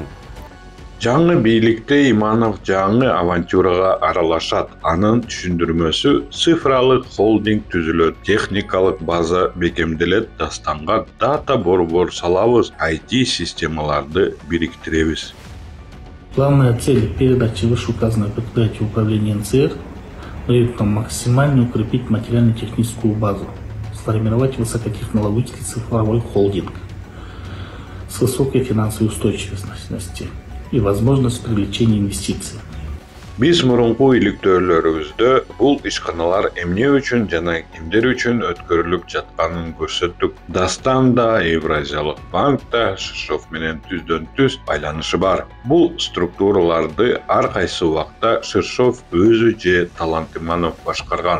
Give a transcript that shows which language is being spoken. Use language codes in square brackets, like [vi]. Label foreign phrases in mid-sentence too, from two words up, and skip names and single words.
[ky] Жаңы бийликте Иманов жаңы авантюрага аралашат. Анын түшүндүрмөсү цифралык холдинг түзүлөт, техникалык база бекемделет, Дастанга дата борбор салабыз, IT системаларды бириктиребиз. [ru] Главная цель передачи вышеуказанного предприятия управления НЦР – максимально укрепить материально-техническую базу, сформировать высокотехнологический цифровой холдинг с высокой финансовой устойчивостью и возможность привлечения инвестиций. [ky] Биз мурунку иликтөөлөрүбүздө бул ишканалар эмне үчүн жана кимдер үчүн өткөрүлүп жатканын көрсөттүк. Дастан да, Евразиялык банк да Ширшов менен түздөн-түз байланышы бар. Бул структураларды ар кайсы убакта Ширшов өзү же Талант Иманов башкарган.